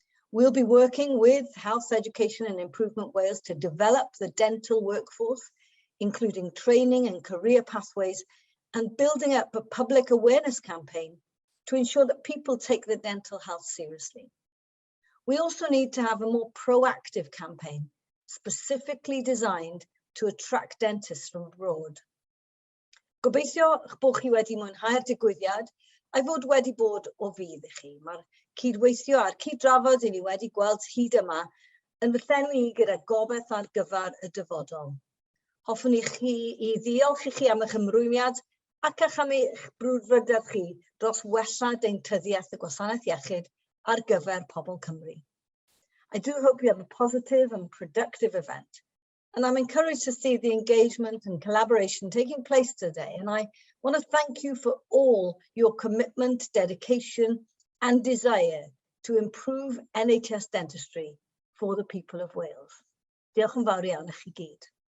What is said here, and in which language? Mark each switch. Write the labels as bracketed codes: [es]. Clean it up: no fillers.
[en] We'll be working with Health, Education and Improvement Wales to develop the dental workforce, including training and career pathways, and building up a public awareness campaign to ensure that people take their dental health seriously. We also need to have a more proactive campaign, specifically designed to attract dentists from abroad. [cy] Gobeithio eich bod chi wedi mwynhau'r digwyddiad a'i fod wedi bod o fydd I chi. Mae'r cydweithio a'r cyd-drafod I ni wedi gweld hyd yma yn fy llenwi gyda gobeith ar gyfer y dyfodol. Hoffwn I chi I ddiolch I chi am eich ymrwymiad ac am eich brwdfrydedd chi dros wella deintyddiaeth y gwasanaeth iechyd ar gyfer pobl Cymru. [en] I do hope you have a positive and productive event, and I'm encouraged to see the engagement and collaboration taking place today, and I want to thank you for all your commitment, dedication and desire to improve NHS dentistry for the people of Wales. Diolch yn fawr iawn I chi gyd.